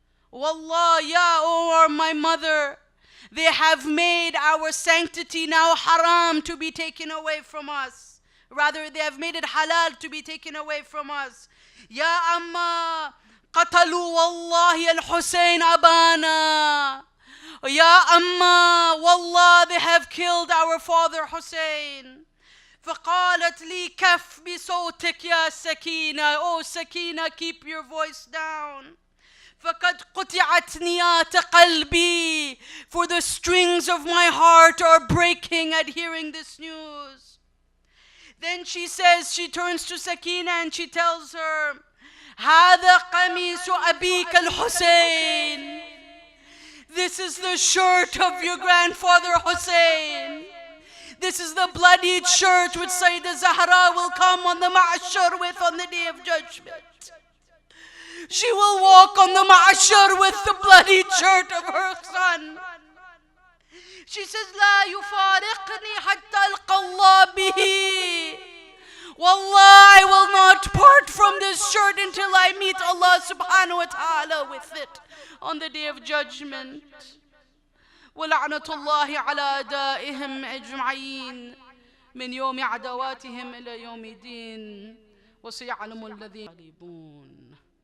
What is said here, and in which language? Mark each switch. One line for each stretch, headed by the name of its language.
English: Wallah, ya, oh my mother, they have made our sanctity now haram to be taken away from us. Rather, they have made it halal to be taken away from us.
Arabic: Ya Amma, qatalu wallahi al-Hussain abana.
English: Ya Amma, wallah, they have killed our father Hussein.
Arabic: فقالت لي كف بصوتك يا سكينة.
English: Oh Sakina, keep your voice down.
Arabic: فَقَدْ قُطِعَتْ نِيَاتَ قَلْبِي.
English: For the strings of my heart are breaking at hearing this news. Then she says, she turns to Sakina and she tells her,
Arabic: هَذَا قَمِيسُ أَبِيكَ الْحُسَيْنِ.
English: This is the shirt of your grandfather Hussein. This is the bloodied shirt which Sayyidah Zahra will come on the Ma'ashar with on the Day of Judgment. She will walk on the Ma'ashar with the bloody shirt of her son. She says,
Arabic: لا يفارقني حتى ألقى الله به.
English: Wallah, I will not part from this shirt until I meet Allah subhanahu wa ta'ala with it on the Day of Judgment.
Arabic: ولعنة الله على أعدائهم أجمعين من يوم عدواتهم إلى يوم الدين وسيعلم الذين يغلبون.